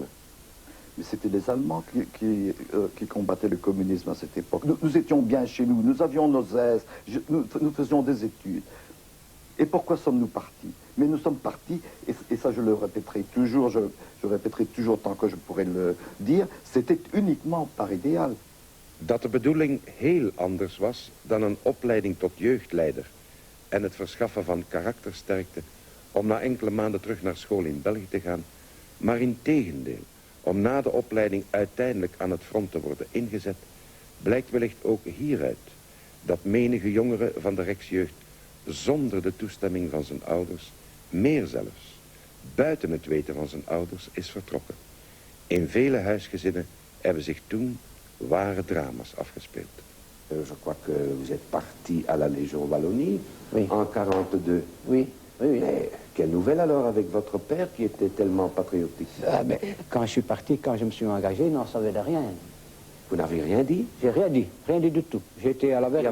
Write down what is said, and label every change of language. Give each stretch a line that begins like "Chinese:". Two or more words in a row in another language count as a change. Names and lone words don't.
French: Mais c'était les Allemands qui combattaient le communisme à cette époque. Nous étions bien chez nous, nous avions nos aises, nous faisions des études. Et pourquoi sommes-nous partis? Mais nous sommes partis, et ça je le répéterai toujours, je répéterai toujours tant que je pourrai le dire, c'était uniquement par idéal.
Dutch: Dat de bedoeling heel anders was dan een opleiding tot jeugdleider en het verschaffen van karaktersterkte om na enkele maanden terug naar school in België te gaan, maar integendeel, om na de opleiding uiteindelijk aan het front te worden ingezet, blijkt wellicht ook hieruit dat menige jongere van de Rijksjeugd zonder de toestemming van zijn ouders, meer zelfs, buiten het weten van zijn ouders, is vertrokken. In vele huisgezinnen hebben zich toen ware drama's afgespeeld.
French: Je crois que vous êtes parti à la Légion Wallonie en 42. Oui, oui. Mais quelle nouvelle alors avec votre père qui était tellement patriotique? Mais quand je suis parti, quand je me suis engagé, il n'en savait de rien. Vous n'avez rien dit? J'ai rien dit du tout. J'étais à la veille.